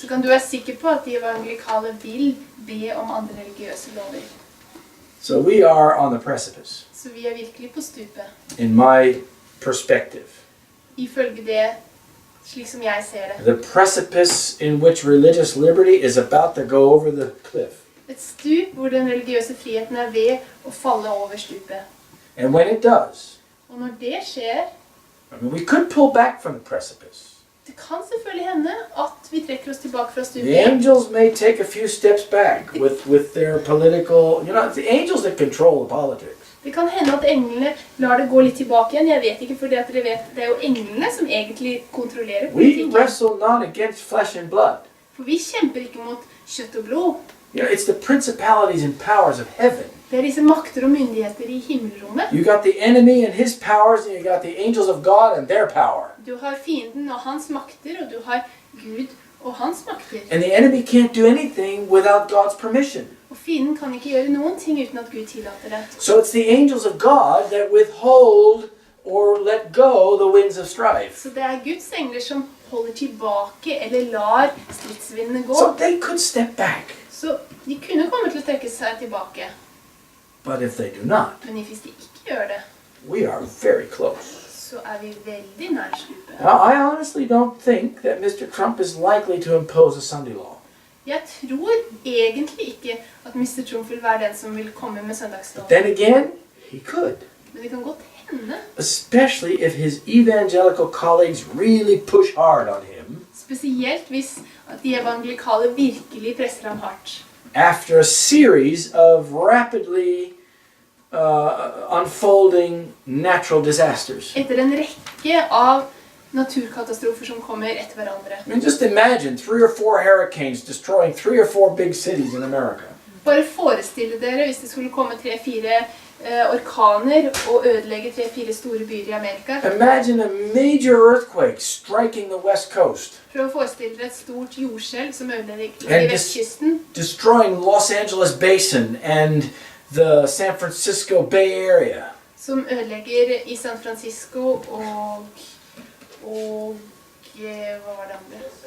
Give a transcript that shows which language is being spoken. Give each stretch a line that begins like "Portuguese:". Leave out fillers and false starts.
Norwegian: så kan du være sikker på at de evangelikale vil be om andre religiøse lover.
English: So we are on the precipice,
Norwegian: Så vi er virkelig på stupet,
English: in my perspective.
Norwegian: ifølge det, slik som jeg ser det.
English: The precipice in which religious liberty is about to go over the cliff.
Norwegian: Et stup hvor den religiøse friheten er ved å falle over stupet.
English: And when it does,
Norwegian: Og når det skjer,
English: we could pull back from the precipice.
Norwegian: det kan selvfølgelig hende at vi trekker oss tilbake fra
English: The
Norwegian: stupet.
English: angels may take a few steps back with their political, it's the angels that control the politics.
Norwegian: Det kan hende at englene lar det gå litt tilbake igjen. Jeg vet ikke, for det er jo englene som egentlig kontrollerer
English: We
Norwegian: politikken.
English: wrestle not against flesh and blood.
Norwegian: For vi kjemper ikke mot kjøtt og blod.
English: It's the principalities and powers of heaven.
Norwegian: Det er disse makter og myndigheter i himmelrommet.
English: You got the enemy and his powers, and you got the angels of God and their power.
Norwegian: Du har fienden og hans makter, og du har Gud og hans makter.
English: And the enemy can't do anything without God's permission.
Norwegian: Og fienden kan ikke gjøre noen ting uten at Gud tillater det.
English: So it's the angels of God that withhold or let go the winds of strife.
Norwegian: Så det er Guds engler som holder tilbake eller lar stridsvindene gå.
English: So they could step back.
Norwegian: Så de kunne komme til å trekke seg tilbake.
English: But if they do not,
Norwegian: Men hvis de ikke gjør det,
English: we are very close.
Norwegian: så er vi veldig nær stupet.
English: Now, I honestly don't think that Mr. Trump is likely to impose a Sunday law.
Norwegian: Jeg tror egentlig ikke at Mr. Trump vil være den som vil komme med søndagslov.
English: Then again, he could.
Norwegian: Men det kan godt hende.
English: Especially if his evangelical colleagues really push hard on him.
Norwegian: Spesielt hvis at de evangelikale virkelig presser ham hardt.
English: After a series of rapidly unfolding natural disasters.
Norwegian: Etter en rekke av naturkatastrofer som kommer etter hverandre.
English: I mean, just imagine 3 or 4 hurricanes destroying 3 or 4 big cities in America.
Norwegian: Bare forestille dere hvis det skulle komme 3-4 orkaner og ødelegge 3-4 store byer i Amerika.
English: Imagine a major earthquake striking the west coast.
Norwegian: Prøv å forestille dere et stort jordskjelv som ødelegger vestkysten.
English: Destroying Los Angeles Basin and the San Francisco Bay Area.
Norwegian: Som ødelegger i San Francisco og hva var det andre?